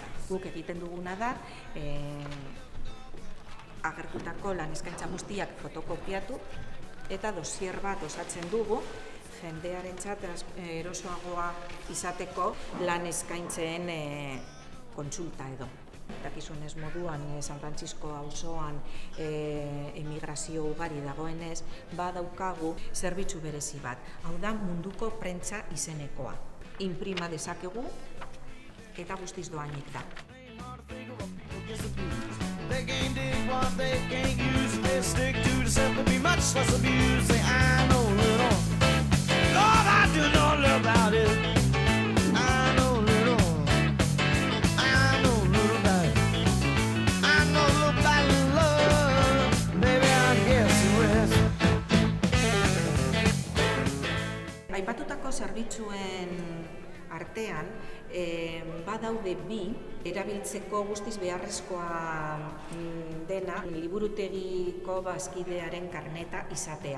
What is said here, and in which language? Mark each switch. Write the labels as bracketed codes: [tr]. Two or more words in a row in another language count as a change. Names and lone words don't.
[eu] Guk egiten duguna da, agertutako lan eskaintza guztiak fotokopiatu eta dosier bat osatzen dugu, jendearentzat erosoagoa izateko lan eskaintzen kontsulta edo. Dakizunez moduan, San Francisco auzoan emigrazio ugari dagoenez, badaukagu zerbitzu berezi bat. Hau da munduko prentza izenekoa. Inprima dezakegu eta guztiz doainik da. [en] They can't dig what they can't use. They stick to the set to be much less abused. Say, I know little. Lord, I do know little about it. I know little. I know little about it. I know little about love. Maybe I guess it was. [eu] Aipatutako zerbitzuen artean, badaude bi, erabiltzeko guztiz beharrezkoa dena liburutegiko bazkidearen karneta izatea.